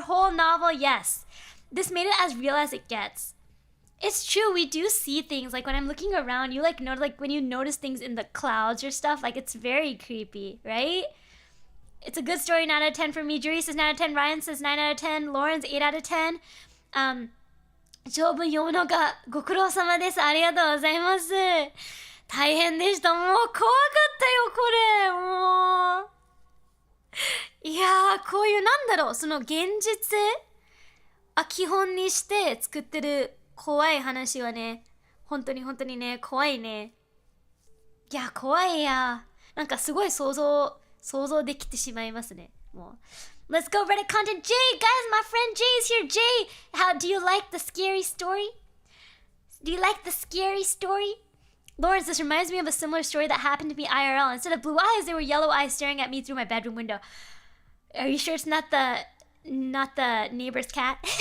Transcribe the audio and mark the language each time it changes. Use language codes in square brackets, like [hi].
[en] Whole novel, yes. This made it as real as it gets. It's true, we do see things, like when I'm looking around, you like know, like when you notice things in the clouds or stuff, like it's very creepy, right? It's a good story, 9 out of 10 for me. Jury says 9 out of 10, Ryan says 9 out of 10, Lauren's 8 out of 10. [ja] 長文読むのがご苦労様です。ありがとうございます。大変でした。もう怖かったよ、これ。もう。いやー、こういうなんだろう、その現実基本にして作ってる怖い話はね、本当にね、怖いね。いや、怖いや。なんかすごい想像できてしまいますね。もう。 [en] Let's go Reddit content. Jay, guys, my friend Jay is here. Jay, do you like the scary story? Do you like the scary story? Lawrence, this reminds me of a similar story that happened to me IRL. Instead of blue eyes, there were yellow eyes staring at me through my bedroom window. Are you sure it's not the neighbor's cat?